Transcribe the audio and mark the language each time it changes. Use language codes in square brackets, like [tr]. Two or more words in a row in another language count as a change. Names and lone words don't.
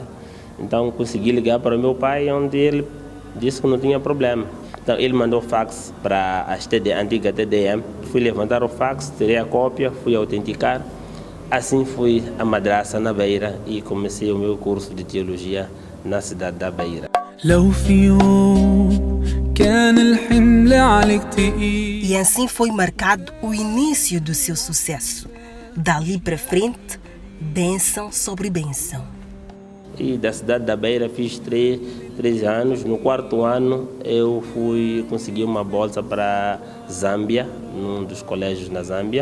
[pt] Então consegui ligar para o meu pai, onde ele disse que não tinha problema. Então ele mandou fax para a antiga TDM. Fui levantar o fax, tirei a cópia, fui autenticar. Assim fui à madraça na Beira e comecei o meu curso de teologia na cidade da Beira. [ar] لو في يوم كان الحمل عليك تقيل. [pt] E assim foi marcado o início do seu sucesso. Dali para frente, bênção sobre bênção. E da cidade da Beira fiz 3 anos. No 4º ano eu consegui uma bolsa para Zâmbia, num dos colégios na Zâmbia.